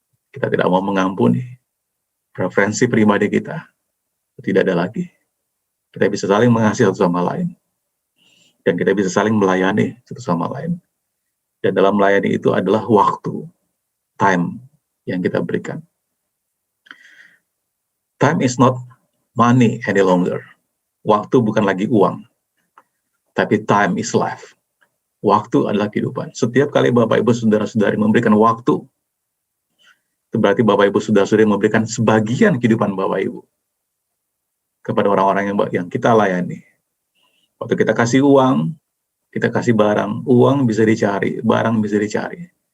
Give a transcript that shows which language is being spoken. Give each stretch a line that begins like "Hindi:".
Indonesian: Kita tidak mau mengampuni. Preferensi pribadi kita tidak ada lagi. Kita bisa saling mengasihi satu sama lain. Dan kita bisa saling melayani satu sama lain. Dan dalam melayani itu adalah waktu, time yang kita berikan.
English: Time is not money any longer.
Indonesian: Waktu bukan lagi uang. Tapi
English: time is life.
Indonesian: Waktu adalah kehidupan. Setiap kali Bapak Ibu Saudara-saudari memberikan waktu, itu berarti Bapak Ibu Saudara-saudari memberikan sebagian kehidupan Bapak Ibu kepada orang-orang yang kita layani. Waktu kita kasih uang, kita kasih barang. Uang bisa dicari, barang bisa dicari.